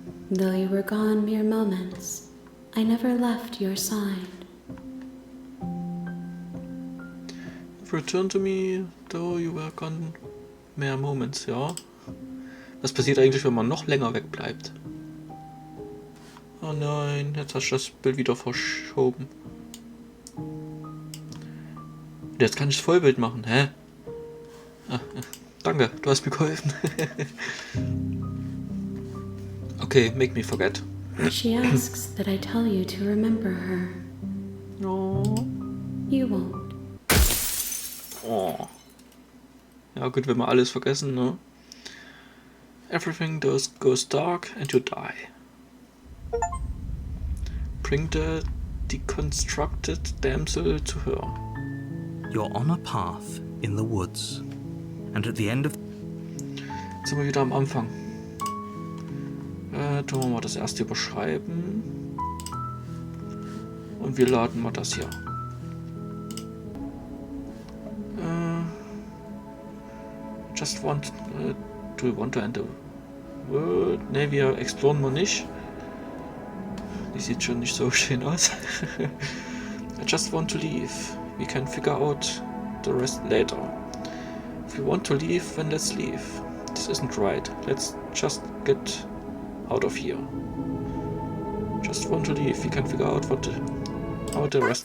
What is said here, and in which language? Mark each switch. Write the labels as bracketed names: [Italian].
[English] Though you were gone mere moments, I never left your side. Return to me, though you were gone mere moments, ja. [German] Was passiert eigentlich, wenn man noch länger wegbleibt? Oh nein, jetzt hast du das Bild wieder verschoben. Und jetzt kann ich das Vollbild machen, hä? Danke, du hast mir geholfen. [English] Okay, make me forget. She asks that I tell you to remember her. No. You won't. Oh. [German] Ja gut, wenn wir alles vergessen, ne? [English] Everything goes dark and you die. Bring the deconstructed damsel to her. You're on a path in the woods, and at the end of... [German] Jetzt sind wir wieder am Anfang. Tun wir mal das erste überschreiben. Und wir laden mal das hier. [English] Just want... do we want to end the world? [German] Ne, wir exploren mal nicht. Die sieht schon nicht so schön aus. [English] I just want to leave. We can figure out the rest later. If we want to leave, then let's leave. This isn't right. Let's just get out of here. Just want to leave. We can figure out how the rest